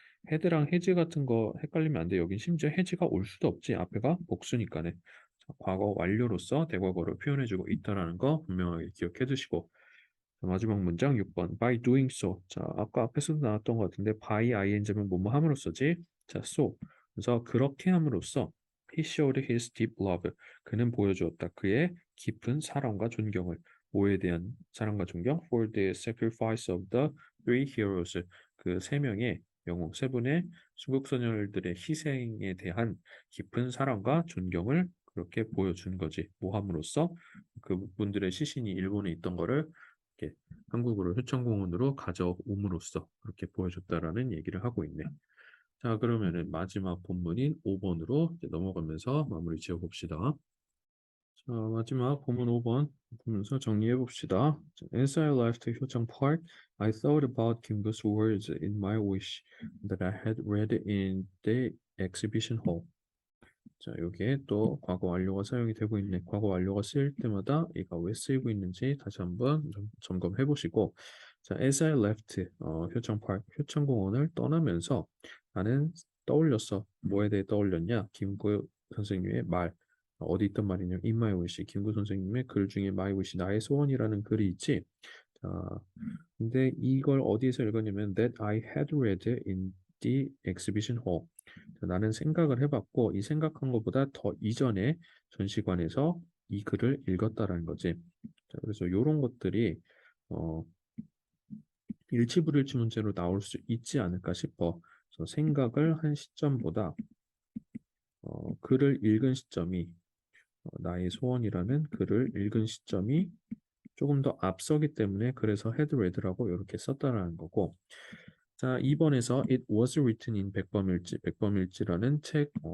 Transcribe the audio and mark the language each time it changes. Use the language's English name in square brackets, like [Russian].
[Korean] 헤드랑 해즈 같은 거 헷갈리면 안 돼. 여긴 심지어 해즈가 올 수도 없지. 앞에가 복수니까네. 자, 과거 완료로서 대과거를 표현해주고 있다라는 거 분명하게 기억해 두시고 자, 마지막 문장 6번 [English] by doing so. [Korean] 자, 아까 앞에서도 나왔던 것 같은데 by ing면 뭐뭐 함으로써지. 자, so. 그래서 그렇게 함으로써 [English] he showed his deep love. [Korean] 그는 보여주었다. 그의 깊은 사랑과 존경을. 뭐에 대한 사랑과 존경? [English] For the sacrifice of the three heroes. [Korean] 그 세 명의 영웅, 세 분의 순국소녀들의 희생에 대한 깊은 사랑과 존경을 그렇게 보여준 거지. 뭐 함으로써 그분들의 시신이 일본에 있던 거를 이렇게 한국으로 효천공원으로 가져옴으로써 그렇게 보여줬다라는 얘기를 하고 있네. 자, 그러면은 마지막 본문인 5번으로 넘어가면서 마무리 지어봅시다. 자, 마지막 본문 5번 보면서 정리해 봅시다. [English] As I left Hyochang Park, I thought about Kim-gu's words in my wish that I had read in the exhibition hall. [Korean] 자, 여기에 또 과거 완료가 사용이 되고 있네. 과거 완료가 쓰일 때마다 얘가 왜 쓰이고 있는지 다시 한번 점검해 보시고 자, [English] as I left [Korean] 효창파크 효창공원을 떠나면서 나는 떠올렸어. 뭐에 대해 떠올렸냐? 김구 선생님의 말. 어디 있던 말이냐? [English] In my wish. [Korean] 김구 선생님의 글 중에 [English] my wish [Korean] 나의 소원이라는 글이 있지. 자, 근데 이걸 어디에서 읽었냐면 [English] that I had read in the exhibition hall. [Korean] 나는 생각을 해봤고 이 생각한 것보다 더 이전에 전시관에서 이 글을 읽었다라는 거지. 자, 그래서 이런 것들이 어, 일치불일치 문제로 나올 수 있지 않을까 싶어. 그래서 생각을 한 시점보다 글을 읽은 시점이 나의 소원이라는 글을 읽은 시점이 조금 더 앞서기 때문에 그래서 [English] had read [Korean] 라고 이렇게 썼다라는 거고 자 2번에서 [English] It was written in [Korean] 백범일지 백범일지라는 책